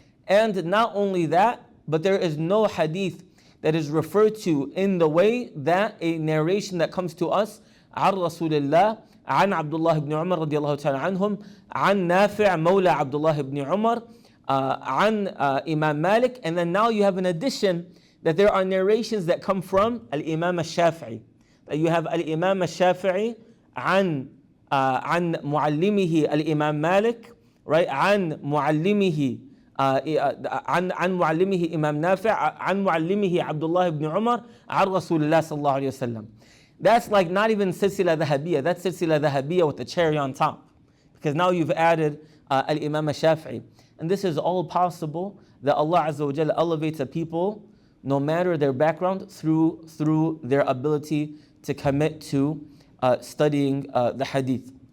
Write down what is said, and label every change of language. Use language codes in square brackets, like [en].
[en] And not only that, but there is no hadith that is referred to in the way that a narration that comes to us [ar] عن رسول الله عن عبد الله بن عمر [en] رضي الله تعالى عنهم عن نافع مولى عبد الله بن عمر عن Imam Malik. And then now you have an addition that there are narrations that come from Al-Imam al-Shafi'i. That you have Al-Imam al-Shafi'i [ar] عن معلمه الإمام مالك, [en] right? [ar] عن معلمه عن معلمه إمام نافع عن معلمه عبد الله بن عمر عن رسول الله صلى الله عليه وسلم. [en] That's like not even silsila dhahabiyya. That's silsila dhahabiyya with the cherry on top. Because now you've added Al-Imam al-Shafi'i. And this is all possible that Allah Azza wa Jalla elevates a people no matter their background through their ability to commit to studying the hadith.